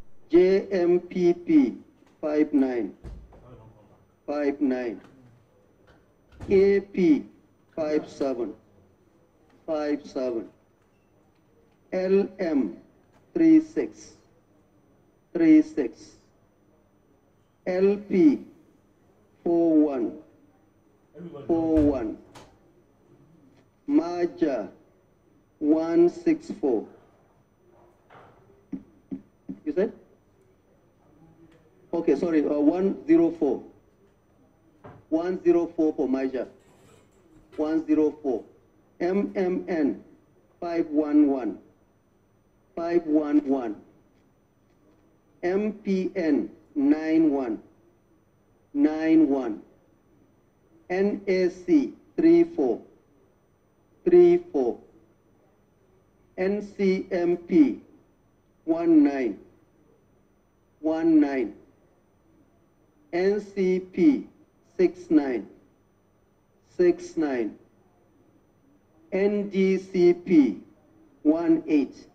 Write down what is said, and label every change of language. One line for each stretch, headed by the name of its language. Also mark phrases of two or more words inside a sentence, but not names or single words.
English: JMPP 59, 59, AP 57, 57, LM 36, 36, LP 41, 41, Maja 164. You said? Okay, sorry, 104. 104 for Maja. 104. MMN 511. 511. MPN 91. 91. NAC 34. 34. NCMP 19. 19. NCP 69. 69. NDCP 18.